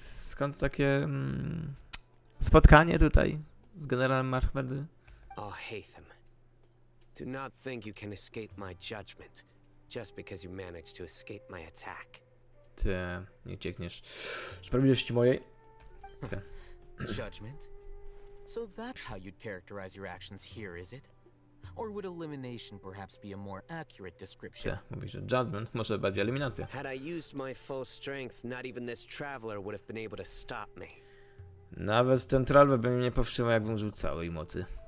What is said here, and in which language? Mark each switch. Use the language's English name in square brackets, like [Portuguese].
[Polish] Skąd takie... spotkanie tutaj z generałem Mahmedy? [English] Oh, Haytham. Do not think you can escape my judgment just because you managed to escape my attack. [Polish] Ty, nie uciekniesz sprawiedliwości mojej. Ty. [English] Judgment? So that's how you'd characterize your actions here, is it? Or would elimination perhaps be a more accurate description? [Polish] Ty, mówisz, że judgment, może bardziej eliminacja. [English] Had I used my full strength, not even this traveler would have been able to stop me. [Polish] Nawet ten traveler by mnie nie powstrzymał, jakbym użył całej mocy.